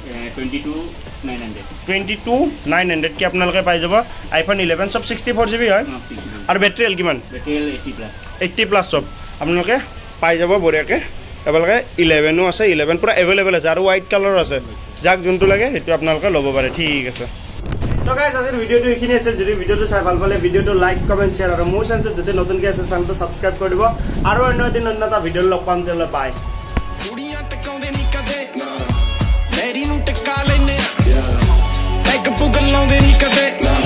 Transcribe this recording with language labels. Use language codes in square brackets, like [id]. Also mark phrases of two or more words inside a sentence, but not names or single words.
[as] 22,900 কি আপোনালোকে পাই যাব আইফোন 11 সব 64GB হয় আৰু [en] battery health [as] কিমান 80+ সব আপোনালোকে পাই যাব বঢ়িয়াকৈ আপোনালোকে 11ও আছে 11 পুৰা এভেইলেবল আছে আৰু হোৱাইট কালাৰো আছে যাক যোনটো লাগে সেইটো আপোনালোকে ল'ব পাৰে ঠিক আছে তো গাইজ আজিৰ ভিডিঅ'টো এইখিনি আছিল যদি ভিডিঅ'টো চাই ভাল পালে ভিডিঅ'টো [en] like comment share [as] আৰু মোৰ চেনেলটো যদি নতুনকৈ আছে চেনেলটো ছাবস্ক্ৰাইব কৰি দিব আৰু অন্য এদিন অন্য এটা ভিডিঅ' লগ পাম তেতিয়াহ'লে বাই [pa] ਕੁੜੀਆਂ ਟਕਾਉਂਦੇ ਨਹੀਂ ਕਦੇ ਲੈਰੀ ਨੂੰ ਟਕਾ ਲੈਨੇ ਪੈਗ ਪੁਗ ਲਾਉਂਦੇ ਨਹੀਂ ਕਦੇ